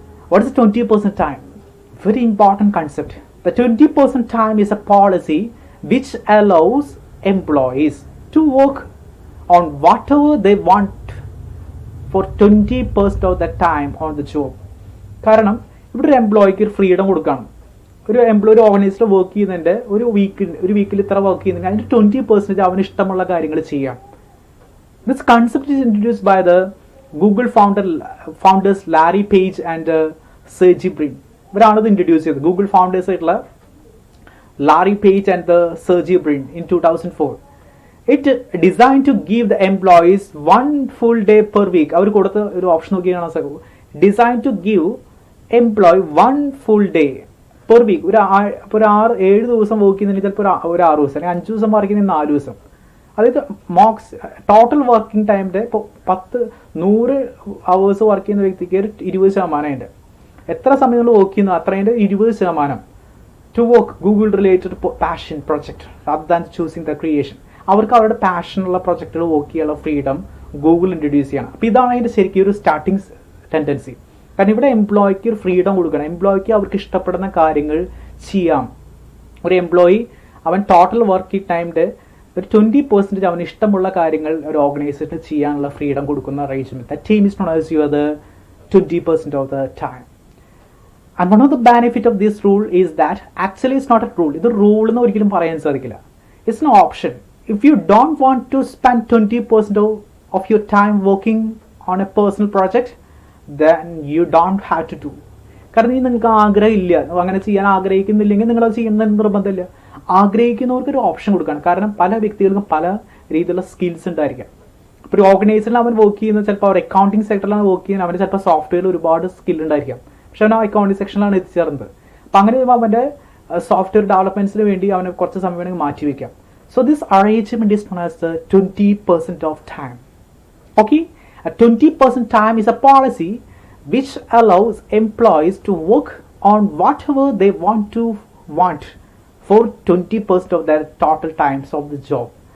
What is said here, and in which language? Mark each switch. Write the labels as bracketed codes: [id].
[en] What is 20% time? Very important concept. The 20% time is a policy which allows employees to work on whatever they want for 20% of the time on the job. [ml] കാരണം ഇവിടെ ഒരു എംപ്ലോയിക്ക് ഒരു freedom കൊടുക്കണം. ഒരു employee ഒരു ഓർഗനൈസേഷനിൽ work ചെയ്യുന്നതിൻ്റെ ഒരു വീക്കിൽ ഇത്ര വർക്ക് ചെയ്യുന്നെങ്കിൽ അതിൻ്റെ 20% അവന് ഇഷ്ടമുള്ള കാര്യങ്ങൾ ചെയ്യാം. [en] This concept is introduced by the Google founders Larry Page and Sergey Brin. [ml] ഇവരാണ് ഇത് ഇൻട്രൊഡ്യൂസ് ചെയ്തത്. ഗൂഗിൾ ഫൗണ്ടേഴ്സ് ആയിട്ടുള്ള Larry page and the Sergey Brin in 2004. [en] It designed to give the employees 1 full day per week. [ml] അവർ കൊടുത്ത ഒരു option നോക്കിയാണ് sir. [en] Designed to give employee 1 full day per week. [ml] ഒരു 6-7 ദിവസം work ചെയ്യുന്നതിന് ചിലപ്പോൾ ഒരു 6 ദിവസം അല്ലെങ്കിൽ 5 ദിവസം വർക്ക് ചെയ്യുന്നതിന് 4 ദിവസം. അതായത് ടോട്ടൽ വർക്കിംഗ് ടൈമിൻ്റെ ഇപ്പോൾ 100 hours വർക്ക് ചെയ്യുന്ന വ്യക്തിക്ക് ഒരു 20% ഉണ്ട്. എത്ര സമയം നമ്മൾ വർക്ക് ചെയ്യുന്നു അത്രേൻ്റെ 20% [en] To work Google related passion project rather than choosing the creation. [ml] അവർക്ക് അവരുടെ പാഷനുള്ള പ്രൊജക്റ്റുകൾ വർക്ക് ചെയ്യാനുള്ള ഫ്രീഡം ഗൂഗിൾ ഇൻട്രൊഡ്യൂസ് ചെയ്യണം. അപ്പോൾ ഇതാണ് അതിൻ്റെ ശരിക്കും ഒരു സ്റ്റാർട്ടിങ് ടെൻഡൻസി. കാരണം ഇവിടെ എംപ്ലോയിക്ക് ഒരു ഫ്രീഡം കൊടുക്കണം. എംപ്ലോയിക്ക് അവർക്ക് ഇഷ്ടപ്പെടുന്ന കാര്യങ്ങൾ ചെയ്യാം. ഒരു എംപ്ലോയി അവൻ ടോട്ടൽ വർക്കിംഗ് ടൈമിൻ്റെ ഒരു 20% അവന് ഇഷ്ടമുള്ള കാര്യങ്ങൾ ഒരു ഓർഗനൈസേഷന് ചെയ്യാനുള്ള ഫ്രീഡം കൊടുക്കുന്ന arrangement. [en] That team is known as your 20% of the time. And one of the benefit of this rule is that actually it's not a rule. [ml] ഇത് റൂൾ എന്ന് ഒരിക്കലും പറയാൻ സാധിക്കില്ല. [en] It's an option. If you don't want to spend 20% of your time working on a personal project, then you don't have to do. [ml] കാരണം നിങ്ങൾക്ക് ആഗ്രഹമില്ല, അങ്ങനെ ചെയ്യാൻ ആഗ്രഹിക്കുന്നില്ലെങ്കിൽ നിങ്ങളത് ചെയ്യുന്ന നിർബന്ധമില്ല. ആഗ്രഹിക്കുന്നവർക്ക് ഒരു ഓപ്ഷൻ കൊടുക്കണം. കാരണം പല വ്യക്തികൾക്കും പല രീതിയിലുള്ള സ്കിൽസ് ഉണ്ടായിരിക്കാം. ഇപ്പോൾ ഒരു ഓർഗനൈസേഷനിൽ അവൻ വർക്ക് ചെയ്യുന്നത് ചിലപ്പോൾ അവർ അക്കൗണ്ടിങ് സെക്ടറിലാണ് വർക്ക് ചെയ്യുന്നത്, അവന് ചിലപ്പോൾ സോഫ്റ്റ്വെയറിൽ ഒരുപാട് സ്കിൽ ഉണ്ടായിരിക്കാം. പക്ഷെ അവൻ ആ അക്കൗണ്ടിങ് സെക്ഷനിലാണ് എത്തിച്ചേർന്നത്. അപ്പം അങ്ങനെ വരുമ്പോൾ അവൻ്റെ സോഫ്റ്റ്വെയർ ഡെവലപ്മെന്റ്സിന് വേണ്ടി അവന് കുറച്ച് സമയം വേണമെങ്കിൽ മാറ്റി വയ്ക്കാം. [en] So this arrangement is known as the 20% of time. Okay, a 20% time is a policy which allows employees to work on whatever they want for 20% of their total times of the job.